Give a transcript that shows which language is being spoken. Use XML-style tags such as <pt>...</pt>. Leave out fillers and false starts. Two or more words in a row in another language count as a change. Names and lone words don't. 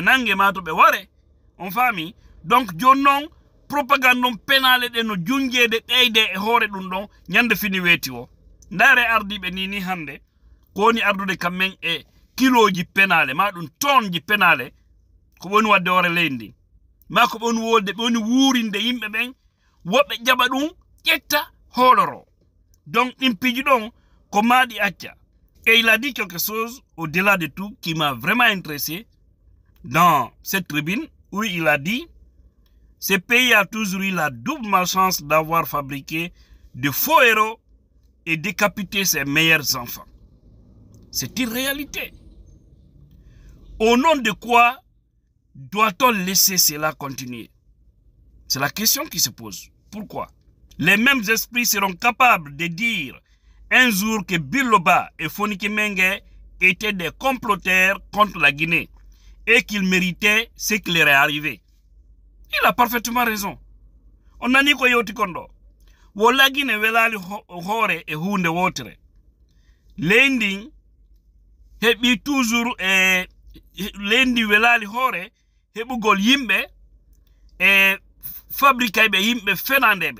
<ff>nangue ma to ɓe ware on faami donc joni noon propagande on penale ɗe no junjede ɓeyde e hoore ɗum ɗon ñande fini weeti o ndaare ardiɓe ni hande ko woni ardude kammen e kiloji penale ma ɗum tonji penale ko woni wadde hoore leydi ma ko woni wolde ɓe woni wuurinde yimɓe ɓen woɓɓe jaɓa ɗum ƴetta hooloro donc ɗin piiji ɗon ko maaɗi acca.</ff> <fr>Et il a dit quelque chose au-delà de tout qui m'a vraiment intéressé dans cette tribune où il a dit ce pays a toujours eu la double malchance d'avoir fabriqué de faux héros et décapité ses meilleurs enfants. C'est une réalité. Au nom de quoi doit-on laisser cela continuer? C'est la question qui se pose. Pourquoi? Les mêmes esprits seront capables de dire un jour que Billo Ba et Fonike Mengue étaient des comploteurs contre la Guinée et qu'ils méritaient ce qui leur est arrivé. Il a parfaitement raison. On a dit</fr> <ff>ko yoti kondo. Wo la Guinée welali hore e hunde wotere. Lendi hebi toujours lendi welali hore hebugol yimbe e fabrika be yimbe fenandebe.</ff>